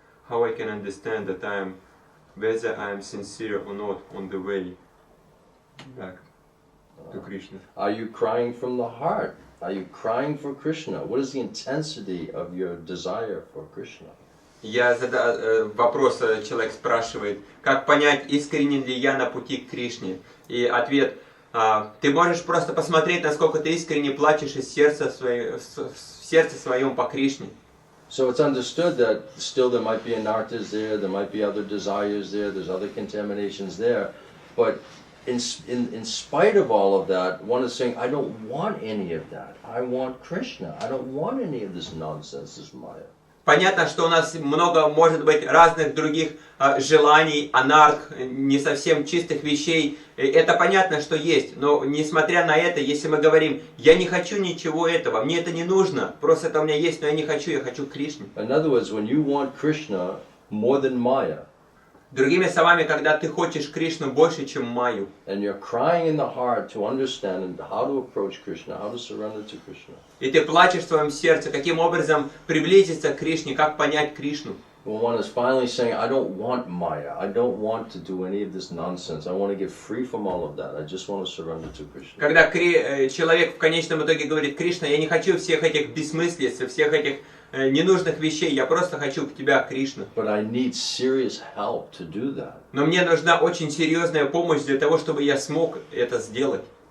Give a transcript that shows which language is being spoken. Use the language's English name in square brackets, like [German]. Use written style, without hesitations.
[English] how I can understand that whether I am sincere or not on the way back to Krishna. Are you crying from the heart? Are you crying for Krishna? What is the intensity of your desire for Krishna? [Russian] Вопрос человек спрашивает, как понять, искренен ли я на пути к Кришне? И ответ, ты можешь просто посмотреть, насколько ты искренне плачешь из сердца в сердце своем по Кришне. [English] So it's understood that still there might be anarthas there might be other desires there's other contaminations there, but in spite of all of that, one is saying, I don't want any of that. I want Krishna. I don't want any of this nonsense, this Maya. [Russian] Понятно, что у нас много может быть разных других желаний, анарх, не совсем чистых вещей. Это понятно, что есть. Но несмотря на это, если мы говорим, я не хочу ничего этого, мне это не нужно, просто это у меня есть, но я не хочу, я хочу Кришну. [English] In other words, when you want Krishna more than Maya, [Russian] другими словами, когда ты хочешь Кришну больше, чем Майю, [English] and you're crying in the heart to understand how to approach Krishna, how to surrender to Krishna, [Russian] и ты плачешь в своем сердце, каким образом приблизиться к Кришне, как понять Кришну. [English] when one is finally saying, I don't want Maya, I don't want to do any of this nonsense, I want to get free from all of that, I just want to surrender to Krishna. [Russian] Когда человек в конечном итоге говорит, Кришна, я не хочу всех этих бессмыслиц, всех этих ненужных вещей, я просто хочу к тебя, Кришна. [English] But I need serious help to do that. [Russian] Но мне нужна очень серьезная помощь для того, чтобы я смог это сделать.